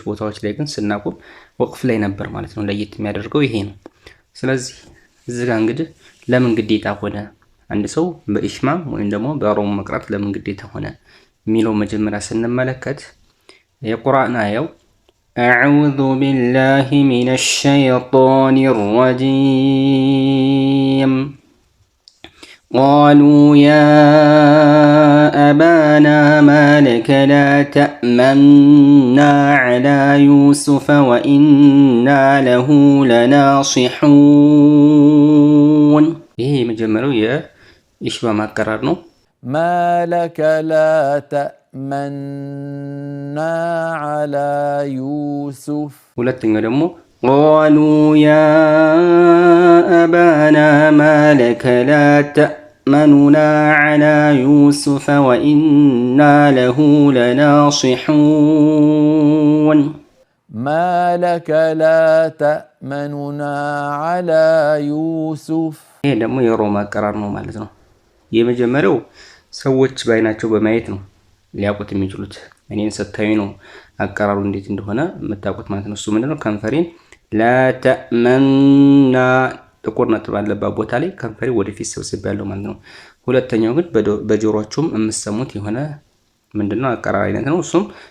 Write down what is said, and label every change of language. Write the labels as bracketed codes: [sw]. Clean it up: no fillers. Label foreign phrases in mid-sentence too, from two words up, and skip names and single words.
[am] ቦታዎች ላይ ግን ስናቆም ወቅፍ ላይ ነበር ማለት ነው። ለየት የሚያደርገው ይሄ ነው። ስለዚህ እዚህ ጋር እንግዲህ ለምን ግዴታ ሆነ አንድ ሰው በኢሽማም ወይም ደግሞ በሮም መቅራት ለምን ግዴታ ሆነ የሚለው መጀመሪያ ስንመለከት የቁርአን አያው [ar] أعوذ بالله من الشيطان ረጂም قالوا يا أبانا ما لك لا تأمنا على يوسف وإنا له لناصحون [am] ይሄ የመጀመሪያው የኢሽማም አቀራር ነው። [ar] ما لك لا تأمنا على يوسف [am] ሁለተኛው ደግሞ [ar] قالوا يا أبانا ما لك لا تأمننا على يوسف وإنا له لناصحون ما لك لا تأمننا على يوسف [am] ይሄ ደግሞ የሮም አቀራር ነው ማለት ነው። የመጀመሪያው ሰዎች በአይናቸው በማየት ነው ሊያውቁት የሚችሉት። እኔን ስታዩ ነው አቀራሩ እንዴት እንደሆነ የምታውቁት ማለት ነው። እሱ ምንድነው ከንፈሬን ላተመና ጥቁር ነጥብ ባለበት ቦታ ላይ ከንፈሬ ወደፊት ሰብስብ ያለው ማለት ነው። ሁለተኛው ግን በጆሮአችሁም የምትሰሙት የሆነ ምንድነው አቀራር አይነት ነው። እሱም